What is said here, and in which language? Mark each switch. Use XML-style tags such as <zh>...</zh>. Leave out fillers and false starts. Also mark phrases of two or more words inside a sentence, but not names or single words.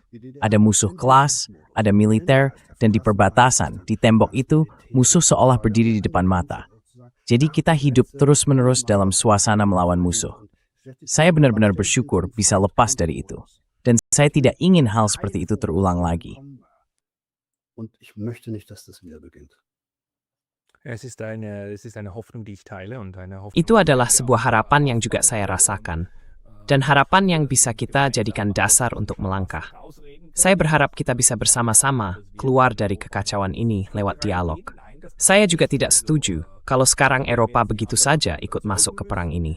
<id>Ada musuh kelas, ada militer, dan di perbatasan, di tembok itu, musuh seolah berdiri di depan mata. Jadi kita hidup terus-menerus dalam suasana melawan musuh. Saya benar-benar bersyukur bisa lepas dari itu. Dan saya tidak ingin hal seperti itu terulang lagi.</id> <de>Und ich möchte nicht, dass das wieder beginnt. Es ist eine Hoffnung, die ich teile und eine Hoffnung.</de> <id>Itu adalah sebuah harapan yang juga saya rasakan. Dan harapan yang bisa kita jadikan dasar untuk melangkah. Saya berharap kita bisa bersama-sama keluar dari kekacauan ini lewat dialog. Saya juga tidak setuju kalau sekarang Eropa begitu saja ikut masuk ke perang ini.</id>